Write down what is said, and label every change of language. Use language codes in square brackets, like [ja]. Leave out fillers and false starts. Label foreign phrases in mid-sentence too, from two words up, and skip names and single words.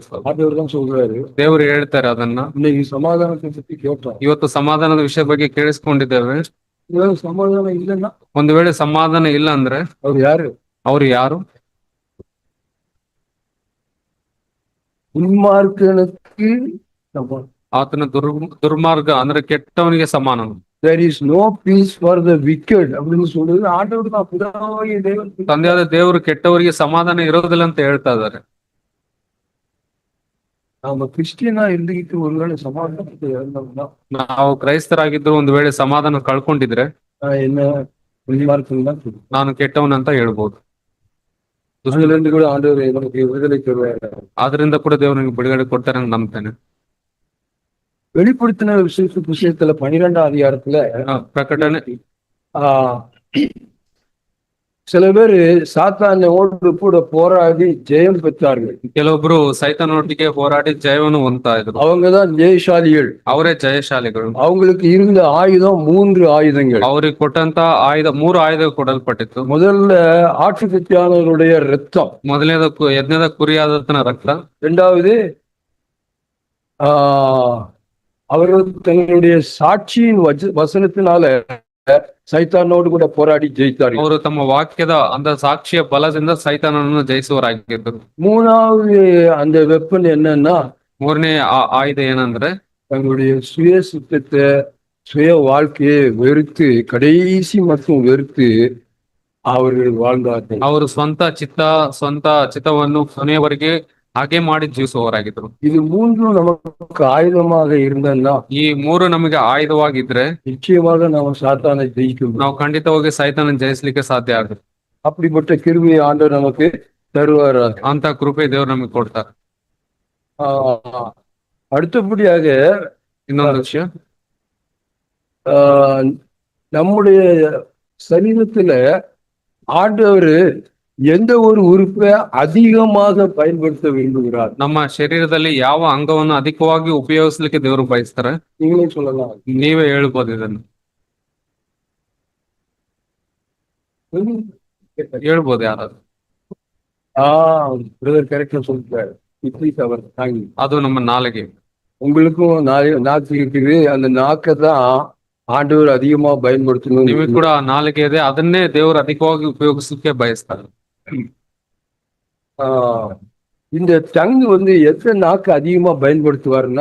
[ta] ஆண்டவர் தான் சொல்றாரு, [kn] ದೇವರು ಹೇಳ್ತಾರೆ ಅದನ್ನ. [ta] இன்னைக்கு சமாதானத்தை பத்தி கேட்டோம், [kn] ಇವತ್ತು ಸಮಾಧಾನದ ವಿಷಯ ಬಗ್ಗೆ ಕೇಳಿಸ್ಕೊಂಡಿದ್ದೇವೆ. [ta] சமாதானம் இல்லைன்னா, [kn] ಒಂದು ವೇಳೆ ಸಮಾಧಾನ ಇಲ್ಲ ಅಂದ್ರೆ ಅವ್ರು ಯಾರು? ಅವ್ರು ಯಾರು? [ta] உன்மார்க்கனுக்கு [kn] ಆತನ ದುರ್ಮಾರ್ಗ ಅಂದ್ರೆ ಕೆಟ್ಟವನಿಗೆ ಸಮಾನ. [en] there is no peace for the wicked [ta] அப்படின்னு சொல்றது ஆண்டவர் தான், பிதாவாகிய தேவன். [kn] ತಂದೆಯಾದ ದೇವರು ಕೆಟ್ಟವರಿಗೆ ಸಮಾಧಾನ ಇರೋದಿಲ್ಲ ಅಂತ ಹೇಳ್ತಾ ಇದ್ದಾರೆ. [ta] நாம கிறிஸ்டியனா இருந்துகிட்டு ஒருவேளை சமாதானத்தை இழந்தோம்னா, [kn] ನಾವು ಕ್ರೈಸ್ತರಾಗಿದ್ರು ಒಂದು ವೇಳೆ ಸಮಾಧಾನ ಕಳ್ಕೊಂಡಿದ್ರೆ [ta] என்ன உன்மார்க்கம் தான் சொல்லுவோம். [kn] ನಾನು ಕೆಟ್ಟವನಂತ ಹೇಳ್ಬೋದು. [ta] அதுல இருந்து கூட ஆண்டவர் நமக்கு விடுதலை தருவார். [kn] ಆದ್ರಿಂದ ಕೂಡ ದೇವರು ನಿಮ್ಗೆ ಬಿಡುಗಡೆ ಕೊಡ್ತಾರೆ ಅಂತ ನಂಬ್ತೇನೆ. [ta] வெளிப்படுத்தின விஷயத்துல 12 அதிகாரத்துல [kn] ಪ್ರಕಟಣೆ [ta] சில பேரு சாத்தானோடு கூட போராடி ஜெயம் பெற்றார்கள். [kn] ಕೆಲವೊಬ್ರು ಸೈತಾನೊಟ್ಟಿಗೆ ಹೋರಾಡಿ ಜಯವನ್ನು ಹೊಂದ್ತಾ ಇದ್ರು. [ta] அவங்கதான் ஜெயசாலிகள். [kn] ಅವರೇ ಜಯಶಾಲಿಗಳು. [ta] அவங்களுக்கு இருந்த ஆயுதம் 3 ஆயுதங்கள். [kn] ಅವ್ರಿಗೆ ಕೊಟ್ಟಂತ ಆಯುಧ 3 ಆಯುಧ ಕೊಡಲ್ಪಟ್ಟಿತ್ತು. [ta] முதல்ல ஆட்டுக்குட்டியானவருடைய ரத்தம், [kn] ಮೊದಲನೇದ ಯಜ್ಞದ ಕುರಿಯಾದತನ ರಕ್ತ, [ta] இரண்டாவது அவர்கள் தங்களுடைய சாட்சியின் வசனத்தினால சாத்தானோடு கூட போராடி ஜெயித்தார்கள். [kn] ಅವರು ತಮ್ಮ ವಾಕ್ಯದ அந்த ಸಾಕ್ಷಿಯ ಬಲದಿಂದ ಸೈತಾನನನ್ನು ಜಯಿಸುವರಾಗಿದ್ದರು. [ta] மூணாவது அந்த வெப்பன் என்னன்னா, [kn] ಮೂರನೇ ಆಯುಧ ಏನಂದ್ರೆ [ta] தங்களுடைய சுய சித்தத்தை, சுய வாழ்க்கையை வெறுத்து, கடைசி மட்டும் வெறுத்து அவர்கள் வாழ்ந்தார்கள். [kn] ಅವರು ಸ್ವಂತ ಚಿತ್ತವನ್ನು ಕೊನೆಯವರೆಗೆ ಹಾಗೆ ಮಾಡಿ ಜೀವಿಸುವವರಾಗಿದ್ರು. [ta] இது மூன்றும் நமக்கு ஆயுதமாக இருந்தன்னா, [kn] ಈ ಮೂರು ನಮಗೆ ಆಯುಧವಾಗಿದ್ರೆ [ta] நிச்சயமாக நாம் சாத்தானை ஜெயிக்க முடியும். [kn] ನಾವು ಖಂಡಿತವಾಗಿ ಸೈತಾನ ಜಯಿಸ್ಲಿಕ್ಕೆ ಸಾಧ್ಯ ಆಗುತ್ತೆ. [ta] அப்படிப்பட்ட கிருபையை ஆண்டவர் நமக்கு தருவாராக. [kn] ಅಂತ ಕೃಪೆ ದೇವ್ರು ನಮಗೆ ಕೊಡ್ತಾರೆ. [ta] அடுத்தபடியாக [kn] ಇನ್ನೊಂದು ವಿಷಯ, [ta] நம்முடைய சரீரத்துல ஆண்டவர் எந்த ஒரு உறுப்பை அதிகமாக பயன்படுத்த விரும்புகிறார்? [kn] ನಮ್ಮ ಶರೀರದಲ್ಲಿ ಯಾವ ಅಂಗವನ್ನು ಅಧಿಕವಾಗಿ ಉಪಯೋಗಿಸ್ಲಿಕ್ಕೆ ದೇವರು ಬಯಸ್ತಾರೆ? [ta] நீங்களே சொல்லலாம். [kn] ನೀವೇ ಹೇಳ್ಬೋದು ಇದನ್ನು, ಹೇಳ್ಬೋದು ಯಾರಾದ್ರು. [ta] பிரதர் கரெக்டா சொல்லிட்டாரு. அவர் தாங்கி, [kn] ಅದು ನಮ್ಮ ನಾಲಿಗೆ. [ta] உங்களுக்கும் நாக்கு இருக்குது. அந்த நாக்கை தான் ஆண்டவர் அதிகமா பயன்படுத்தணும். [kn] ನಿಮಗೆ ಕೂಡ ನಾಲಿಗೆ ಇದೆ, ಅದನ್ನೇ ದೇವರು ಅಧಿಕವಾಗಿ ಉಪಯೋಗಿಸಲಿಕ್ಕೆ ಬಯಸ್ತಾರೆ. [ta] இந்த டங் எத்தனை நாக்கு அதிகமா பயன்படுத்துவாருன்னா,